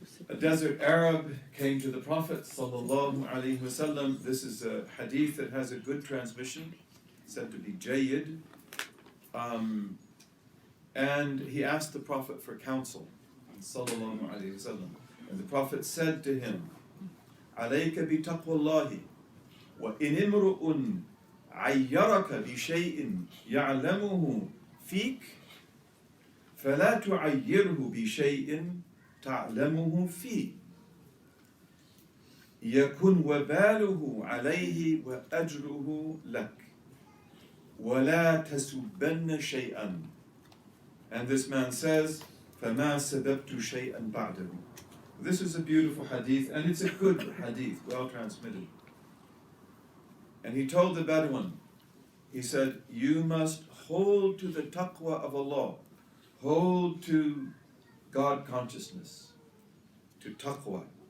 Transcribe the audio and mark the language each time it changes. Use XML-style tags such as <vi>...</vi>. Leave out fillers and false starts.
<en>A desert Arab came to the Prophet ﷺ. This is a hadith that has a good transmission, said to be jayyid. And he asked the Prophet for counsel ﷺ. And the Prophet said to him,</en> <ar>عليك بتقوى الله وإن امرؤ عيرك بشيء يعلمه فيك فلا تعيره بشيء تعلمه فيه يكن وباله عليه وأجره لك ولا تسبن شيئا.</ar> <en>And this man says,</en> <ar>فما سببت شيئا بعده.</ar> <en>This is a beautiful hadith, and it's a good hadith, well transmitted. And he told the Bedouin, he said, you must hold to the taqwa of Allah, hold to God consciousness, to taqwa.</en>